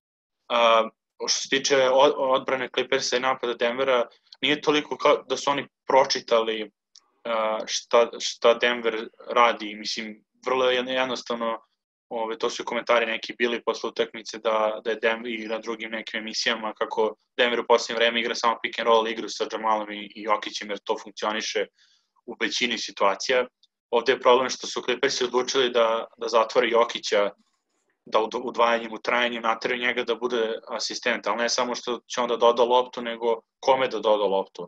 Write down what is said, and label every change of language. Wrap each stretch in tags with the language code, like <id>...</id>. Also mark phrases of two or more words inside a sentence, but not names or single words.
<sr>Što se tiče odbrane Klipersa i napada Denvera, nije toliko kao da su oni pročitali šta Denver radi. Mislim, vrlo je jednostavno, to su komentari neki bili posle utakmice da je Denver i na drugim nekim emisijama kako Denver u posljednje vreme igra samo</sr> <en>pick and roll</en> <sr>igru sa Jamalom i Jokićem, jer to funkcioniše u većini situacija. Ovde je problem što su Klipersi odlučili da zatvore Jokića, da udvajanjem, utrajanjem nateraju njega da bude asistent, ali ne samo što će on da doda loptu, nego kome da doda loptu.</sr>